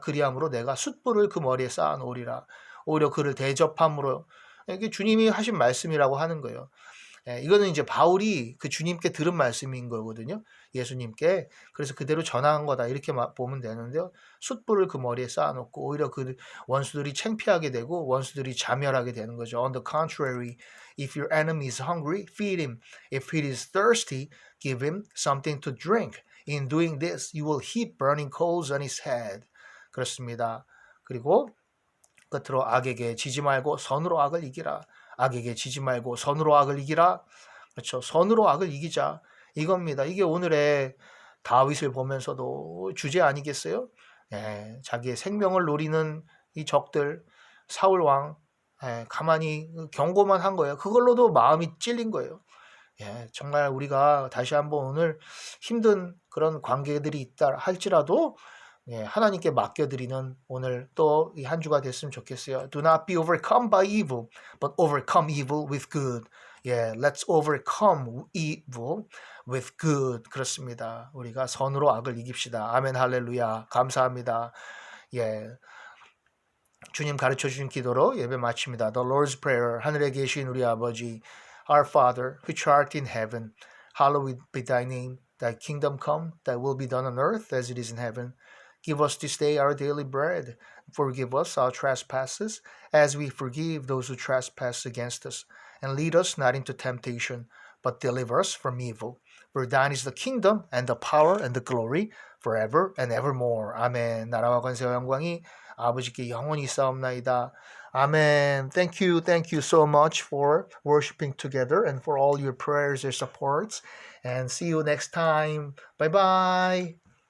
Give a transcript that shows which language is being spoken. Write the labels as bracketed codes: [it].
[ko] 그리함으로 내가 숯불을 그 머리에 쌓아 놓으리라. 오히려 그를 대접함으로 이게 주님이 하신 말씀이라고 하는 거예요. 이거는 이제 바울이 그 주님께 들은 말씀인 거거든요. 예수님께. 그래서 그대로 전한 거다. 이렇게 보면 되는데요. 숯불을 그 머리에 쌓아놓고 오히려 그 원수들이 창피하게 되고 원수들이 자멸하게 되는 거죠. [en] On the contrary, if your enemy is hungry, feed him. If he is thirsty, give him something to drink. In doing this, you will heap burning coals on his head. [ko] 그렇습니다. 그리고 끝으로 악에게 지지 말고 선으로 악을 이기라. 악에게 지지 말고 선으로 악을 이기라. 그렇죠. 선으로 악을 이기자. 이겁니다. 이게 오늘의 다윗을 보면서도 주제 아니겠어요? 자기의 생명을 노리는 이 적들, 사울 왕, 가만히 경고만 한 거예요. 그걸로도 마음이 찔린 거예요. 정말 우리가 다시 한번 오늘 힘든 그런 관계들이 있다 할지라도 하나님께 맡겨드리는 오늘 또 이 한 주가 됐으면 좋겠어요. [en] Do not be overcome by evil, but overcome evil with good. Let's overcome evil with good. [ko] 그렇습니다. 우리가 선으로 악을 이깁시다. 아멘 할렐루야. 감사합니다. 주님 가르쳐 주신 기도로 예배 마칩니다. [en] The Lord's Prayer. [ko] 하늘에 계신 우리 아버지, [en] Our Father, which art in heaven, hallowed be thy name. Thy kingdom come, thy will be done on earth as it is in heaven. Give us this day our daily bread. Forgive us our trespasses, as we forgive those who trespass against us. And lead us not into temptation, but deliver us from evil. For thine is the kingdom, and the power, and the glory, forever and evermore. [ko] 아멘. 나라와 권세와 영광이 아버지께 영원히 있사옵나이다. [en] Amen. Thank you so much for worshiping together and for all your prayers and supports. And see you next time. Bye-bye.